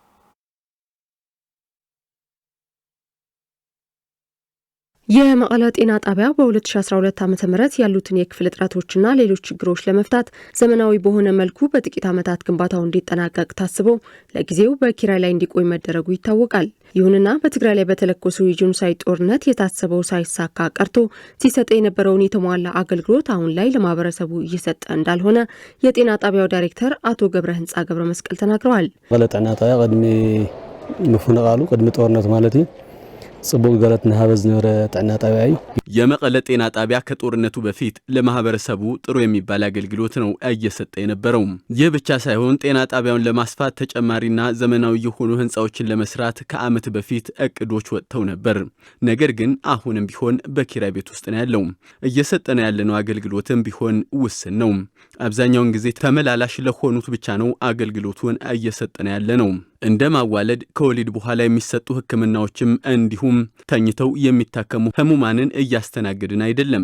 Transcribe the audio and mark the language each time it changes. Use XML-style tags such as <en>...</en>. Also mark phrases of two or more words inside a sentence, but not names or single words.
<am>የመቀለ ጤና ጣቢያ በ2012 ዓ.ም ያሉትን የክፍል እጥረቶችና ሌሎች ችግሮች ለመፍታት ዘመናዊ በሆነ መልኩ በጥቂት ዓመታት ግንባታው እንዲጠናቀቅ ታስቦ ለጊዜው በኪራይ ላይ እንዲቆይ መደረጉ ይታወቃል። ይሁንና በትግራይ ላይ በተለኮሰው የጄኖሳይድ ጦርነት የታሰበው ሳይሳካ ቀርቶ ሲሰጥ የነበረውን የተሟላ አገልግሎት አሁን ላይ ለማህበረሰቡ እየሰጠ እንዳልሆነ የጤና ጣቢያው ዳይሬክተር አቶ ገብረ ህንፃ ገብረ መስቀል ተናግረዋል።</am> <ti>መቀለ ጤና ጣቢያ ቅድሚ ምፍንቃሉ ቅድሚ ጦርነት</ti> <am>ማለት ነው</am> <ti>ጽቡቅ ገለት ነሃበዝ ነበረ ጤና ጣቢያ እዩ።</ti> <am>የመቀለ ጤና ጣቢያ ከጦርነቱ በፊት ለማህበረሰቡ ጥሩ የሚባል አገልግሎት ነው እየሰጠ የነበረው። ይህ ብቻ ሳይሆን ጤና ጣቢያውን ለማስፋት ተጨማሪና ዘመናዊ የሆኑ ህንፃዎችን ለመስራት ከዓመት በፊት እቅዶች ወጥተው ነበር። ነገር ግን አሁንም ቢሆን በኪራይ ቤት ውስጥ ነው ያለው። እየሰጠነ ያለነው አገልግሎትም ቢሆን ውስን ነው። አብዛኛውን ጊዜ ተመላላሽ ለሆኑት ብቻ ነው አገልግሎቱን እየሰጠነ ያለ ነው። እንደ ማዋለድ ከወሊድ በኋላ የሚሰጡ ህክምናዎችም እንዲሁም ተኝተው የሚታከሙ ህሙማንን እያስተናገድን አይደለም።</am>